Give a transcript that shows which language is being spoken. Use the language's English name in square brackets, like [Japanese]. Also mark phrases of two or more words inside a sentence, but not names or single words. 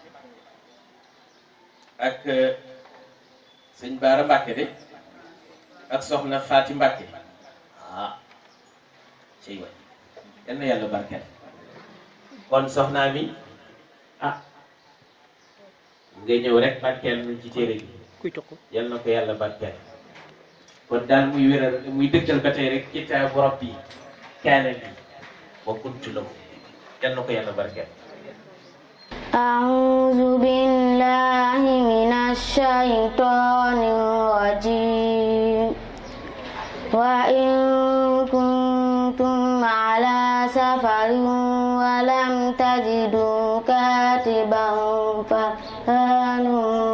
[Wolof] ak Sëriñ Baara Mbàkke de ak soxna Faati Mbàkke ciy way yal na yàlla barkeel kon soxnaa mi nga ñëw rek barkeel nu ci téere bi yal na ko yàlla barkeel kon daal muy wéral muy dëggal ba tey rek [Arabic] كتاب ربي كان بي وكنت له [Wolof] yal na ko yàlla barkeel [Arabic] أعوذ بالله من الشيطان الرجيم وإن كنتم على سفر ولم تجدوا كاتبا فرهان